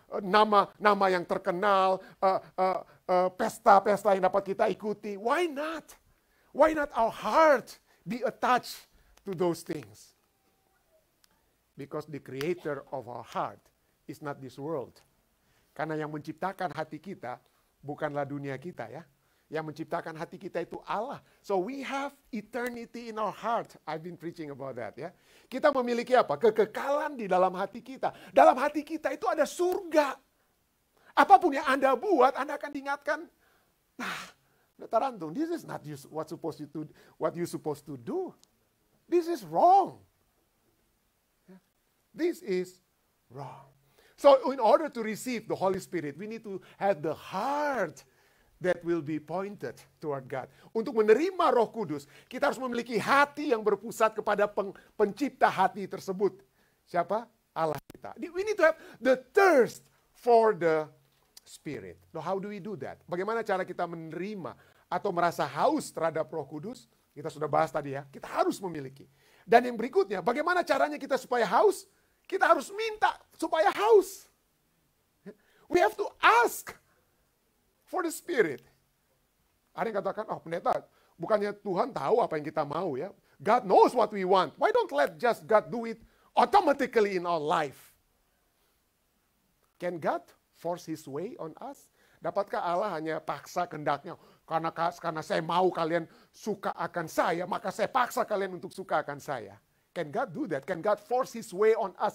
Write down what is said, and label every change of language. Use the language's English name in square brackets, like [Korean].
[Indonesian] Nama yang terkenal, pesta-pesta yang dapat kita ikuti. [English] Why not? Why not our heart be attached to those things? Because the creator of our heart is not this world. [Indonesian] Karena yang menciptakan hati kita bukanlah dunia kita, ya. Yang menciptakan hati kita itu Allah. [English] So we have eternity in our heart. I've been preaching about that, ya. [Indonesian] Kita memiliki apa? Kekekalan di dalam hati kita. Dalam hati kita itu ada surga. Apapun yang Anda buat, Anda akan diingatkan, Tarantung, [English] this is not what you're supposed to do. This is wrong. This is wrong. So in order to receive the Holy Spirit, we need to have the heart that will be pointed toward God. [Indonesian] Untuk menerima Roh Kudus, kita harus memiliki hati yang berpusat kepada pencipta hati tersebut. Siapa? Allah kita. [English] We need to have the thirst for the Spirit. Now, how do we do that? [Indonesian] Bagaimana cara kita menerima atau merasa haus terhadap Roh Kudus? Kita sudah bahas tadi, ya. Kita harus memiliki. Dan yang berikutnya, bagaimana caranya kita supaya haus? Kita harus minta supaya haus. [English] We have to ask for the Spirit. [Indonesian] Ada yang katakan, pendeta, bukannya Tuhan tahu apa yang kita mau, ya? [English] God knows what we want. Why don't let just God do it automatically in our life? Can God force His way on us? [Indonesian] Dapatkah Allah hanya paksa kehendak-Nya? Karena saya mau kalian suka akan saya, maka saya paksa kalian untuk suka akan saya. [English] Can God do that? Can God force His way on us?